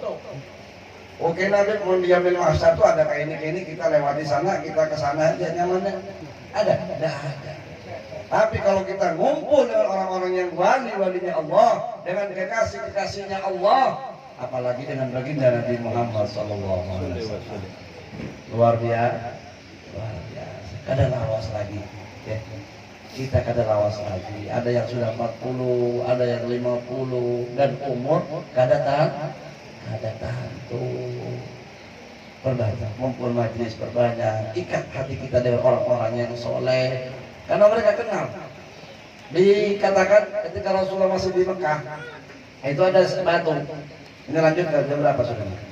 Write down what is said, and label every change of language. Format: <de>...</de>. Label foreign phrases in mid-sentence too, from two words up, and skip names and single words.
<id>Oke Nabi, mau di</id> <ar>yaumil mahsyar</ar> <id>tuh ada kayak ini, kita lewati sana, kita ke sana aja nyamannya. Ada. Tapi kalau kita ngumpul dengan orang-orang yang wali-walinya Allah, dengan kekasih-kekasihnya Allah, apalagi dengan baginda Nabi Muhammad SAW, luar biasa.</id> <bjn>Kada lawas lagi ya. Kita kada lawas lagi.</bjn> <id>Ada yang sudah 40, ada yang 50, dan umur kada tahan tuh. Perbanyak, ngumpul majlis perbanyak, ikat hati kita dengan orang-orang yang soleh, karena mereka kenal. Dikatakan ketika Rasulullah masih di Mekah, itu ada batu. Ini lanjut ke jam berapa sudah?</id>